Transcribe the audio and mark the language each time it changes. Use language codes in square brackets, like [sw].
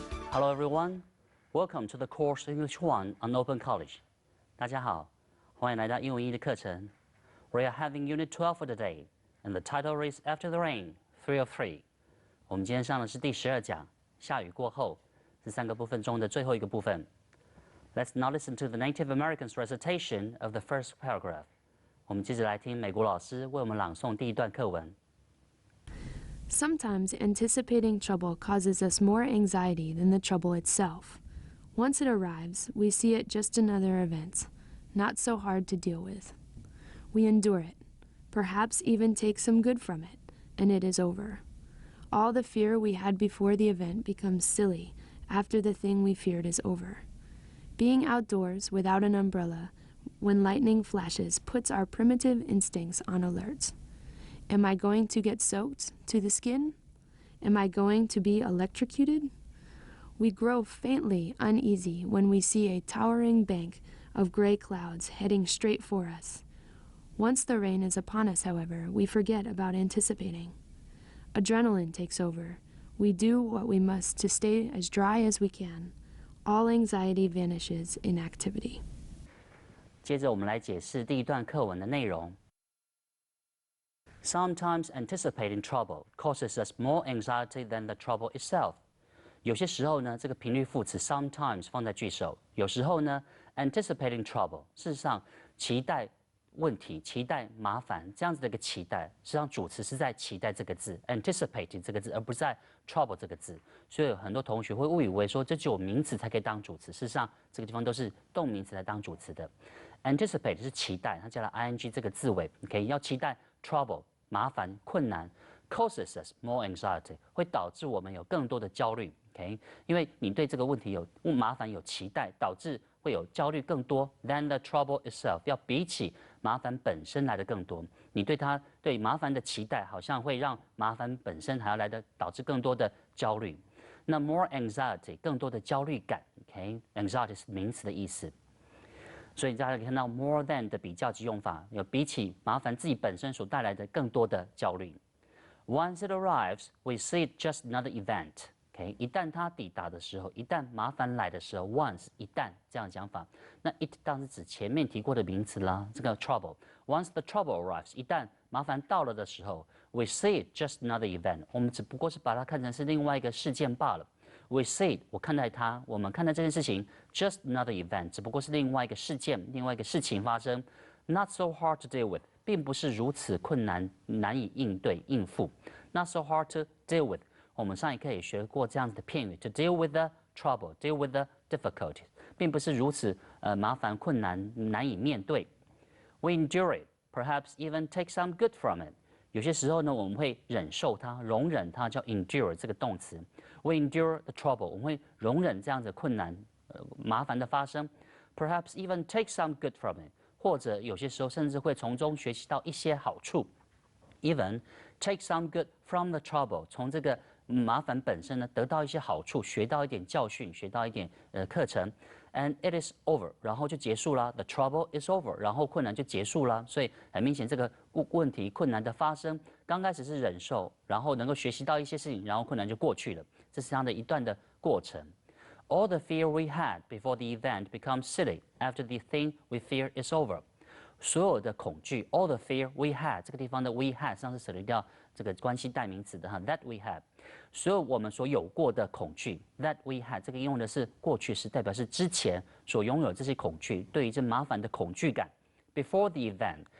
[en] Hello everyone, welcome to the course English 1 on Open College. [zh] 大家好，欢迎来到英文一的课程。 [en] We are having Unit 12 for today, and the title is After the Rain, 3 of 3. [zh] 我们今天上的是第12讲，下雨过后，是3个部分中的最后一个部分。 [en] Let's now listen to the Native Americans' recitation of the first paragraph. [zh] 我们接着来听美国老师为我们朗诵第一段课文。 [en] Sometimes anticipating trouble causes us more anxiety than the trouble itself. Once it arrives, we see it just another event, not so hard to deal with. We endure it, perhaps even take some good from it, and it is over. All the fear we had before the event becomes silly after the thing we feared is over. Being outdoors without an umbrella when lightning flashes puts our primitive instincts on alert. Am I going to get soaked to the skin? Am I going to be electrocuted? We grow faintly uneasy when we see a towering bank of gray clouds heading straight for us. Once the rain is upon us, however, we forget about anticipating. Adrenaline takes over. We do what we must to stay as dry as we can. All anxiety vanishes in activity. [zh] 接着我们来解释第一段课文的内容。 [en] Sometimes anticipating trouble causes us more anxiety than the trouble itself. [zh] 有些时候呢，这个频率副词 sometimes 放在句首。有时候呢 ，anticipating trouble， 事实上期待问题、期待麻烦这样子的一个期待，实际上主词是在期待这个字 ，anticipating 这个字，而不是在 trouble 这个字。所以很多同学会误以为说，这只有名词才可以当主词，事实上这个地方都是动名词来当主词的。 anticipate 是期待，它加了 ing 这个字尾 ，OK， 要期待 trouble。麻烦、困难 [en] causes us more anxiety [zh] 会导致我们有更多的焦虑 ，OK？因为你对这个问题有麻烦有期待，导致会有焦虑更多 [en] than the trouble itself， [zh] 要比起麻烦本身来的更多。你对麻烦的期待，好像会让麻烦本身还要来的导致更多的焦虑。那 more anxiety 更多的焦虑感 ，OK？Anxiety 是名词的意思。所以大家可以看到 more than 的比较级用法，有比起麻烦自己本身所带来的更多的焦虑。 [en] Once it arrives, we see it just another event. [zh] OK， 一旦它抵达的时候，一旦麻烦来的时候 ，once 一旦这样讲法，那 it 当然是指前面提过的名词啦，这个 trouble. [en] Once the trouble arrives， [zh] 一旦麻烦到了的时候 [en] ，we see it just another event. [zh] 我们只不过是把它看成是另外一个事件罢了。 [en] We see it， [zh] 我看待它，我们看待这件事情 ， [en] just another event， [zh] 只不过是另外一个事件，另外一个事情发生 ， [en] not so hard to deal with， [zh] 并不是如此困难，难以应付 ，not so hard to deal with。我们上一课也学过这样子的片语 ， [en] to deal with the trouble，deal with the difficulties， [zh] 并不是如此麻烦、困难、难以面对。 [en] We endure it, perhaps even take some good from it。 [zh] 有些时候呢，我们会忍受它、容忍它，叫 endure 这个动词。 [en] We endure the trouble， [zh] 我们会容忍这样子困难、麻烦的发生。 [en] Perhaps even take some good from it， [zh] 或者有些时候甚至会从中学习到一些好处。 [en] Even take some good from the trouble， [zh] 从这个麻烦本身呢，得到一些好处，学到一点教训，学到一点课程。 [en] And it is over， [zh] 然后就结束了。 [en] The trouble is over， [zh] 然后困难就结束了。所以很明显，这个问题、困难的发生，刚开始是忍受，然后能够学习到一些事情，然后困难就过去了。这是这样的一段的过程。 [en] All the fear we had before the event becomes silly after the thing we fear is over。 [zh] 所有的恐惧 ， [en] all the fear we had， [zh] 这个地方的 we had 上次省略掉这个关系代名词的哈 ， [en] that we had， [zh] 所有我们所有过的恐惧 ，that we had， 这个用的是过去时，代表是之前所拥有这些恐惧，对于这麻烦的恐惧感。 [en] Before the event，